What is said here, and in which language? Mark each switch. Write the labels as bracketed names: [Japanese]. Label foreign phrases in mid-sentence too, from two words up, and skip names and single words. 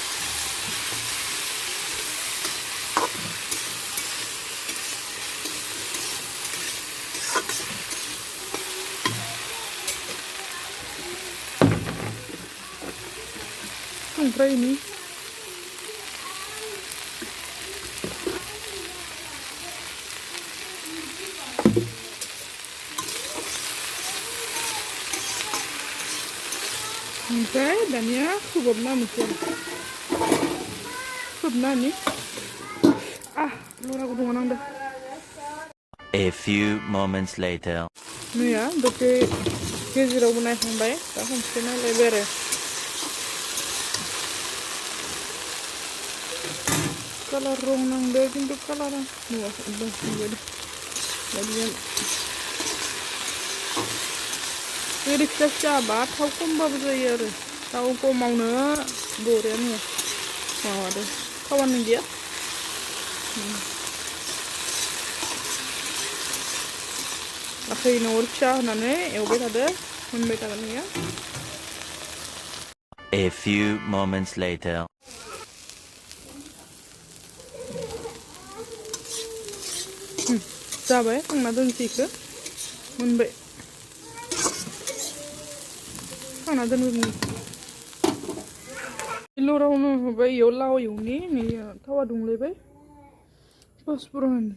[Bodo] संख्रायनि ओमफ्राय दानिया खोबहाबना होनोसै आरो। खोबनानै लरा गुदुङाव नांदों। [English] A few moments later. [Bodo] मैया दसे गेजेरावबो नायखांबाय दा खनसे नायलायबाय आरो कालार रं नांदो खिन्थु कालारा नुवाखै बेबायदि ओरै फिसा फिसाबा थाव खमबाबो जायो आरो थाव खमावनो बरियानो माबादो थावानो गैया आखाइनो अर फिसा होनानै एवबाय थादो मोनबाय थागोन बेयो [English] A few moments later. [Bodo] जाबाय खांना दोनसै इखो मोनबाय खांना दोनगोन लरावनो होबाय इयाव लाव एवनि नै थावा दुंलायबाय पासफुरन